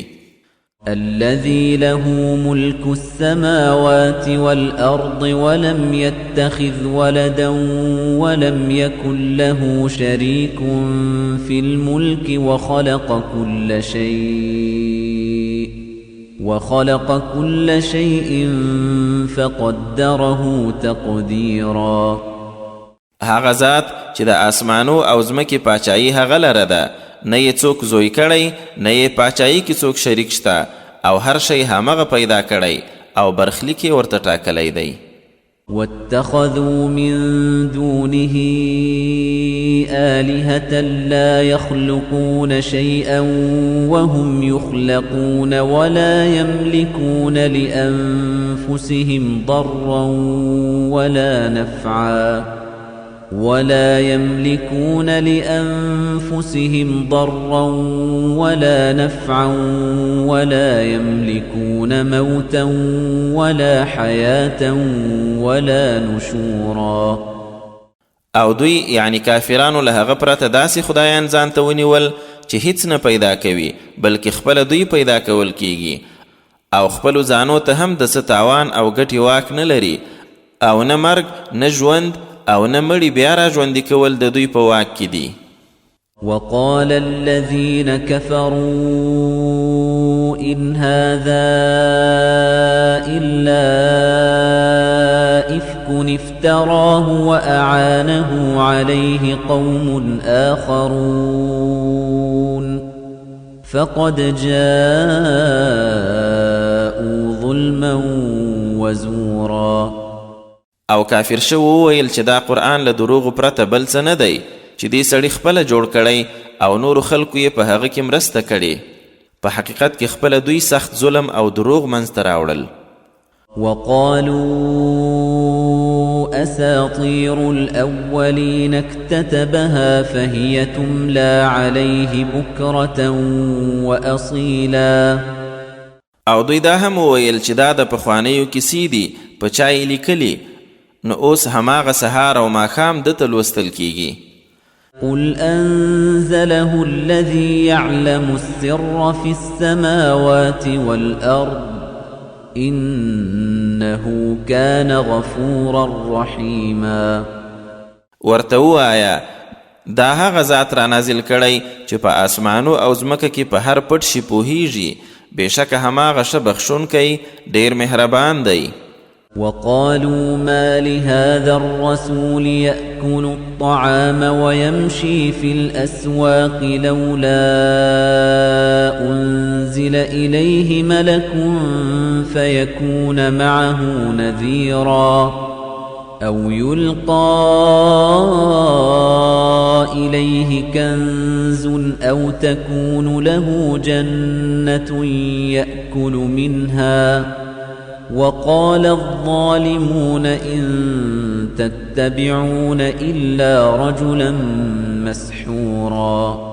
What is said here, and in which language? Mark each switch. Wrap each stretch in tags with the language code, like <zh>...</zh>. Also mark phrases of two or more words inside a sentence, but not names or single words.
<ar>الذي له ملك السماوات والأرض ولم يتخذ ولدا ولم يكن له شريك في الملك وخلق كل شيء فقدره تقديرا.</ar> <ps>هغه ذات چې د اسمانو او ځمکې پاچایي هغه لره ده نه یې څوک زوی کړی نه یې پاچایي کې څوک شریک شته او هر شی همغه پیدا کړی او برخلیک یې ورته ټاکلی دی.</ps> <ar>واتخذوا من دونه آلهة لا يخلقون شيئا وهم يخلقون ولا يملكون لأنفسهم ضرا ولا نفعا ولا يملكون موتا ولا حياة ولا نشورا.</ar> <ps>او دوی یعنی کافرانو له هغه پرته داسې خدایان ځان ته ونیول چې هیڅ نه پیدا کوي بلکې خپله دوی پیدا کول کیږي او خپلو ځانو ته هم د څه تاوان او ګټې واک نه لري او نه مرګ نه ژوند او نه مړي بیا را ژوندي کول د دوی په واک کې دي.</ps> <ar>وقال الذين كفروا إن هذا إلا إفك افتراه وأعانه عليه قوم آخرون فقد جاءوا ظلما وزورا.</ar> <ps>او کافر شو وویل چې دا قرآن له دروغو پرته بل څه نه دی چې دې سړي خپله جوړ کړی او نورو خلکو یې په هغه کې مرسته کړې. په حقیقت کې خپله دوی سخت ظلم او دروغ منځته راوړل.</ps> <ar>وقالوا أساطير الأولين اكتتبها فهي تملى عليه بكرة وأصيلا.</ar> <ps>او دوی دا هم وویل چې دا د پخوانیو کیسې دي په چا یې لیکلي نو اوس هماغه سهار او ماښام دته لوستل کیږي.</ps> <ar>قل أنزله الذي يعلم السر في السماوات والأرض إنه كان غفورا رحيما.</ar> <ps>ورته ووایه دا هغه ذات را نازل کړی چې په آسمانو او ځمکه کې په هر پټ شي پوهیږي بېشکه هماغه ښه بخښونکی ډېر مهربان دی.</ps> <ar>وقالوا ما لهذا الرسول يأكل الطعام ويمشي في الأسواق لولا أنزل إليه ملك فيكون معه نذيرا أو يلقى إليه كنز أو تكون له جنة يأكل منها وقال الظالمون إن تتبعون إلا رجلا مسحورا.</ar>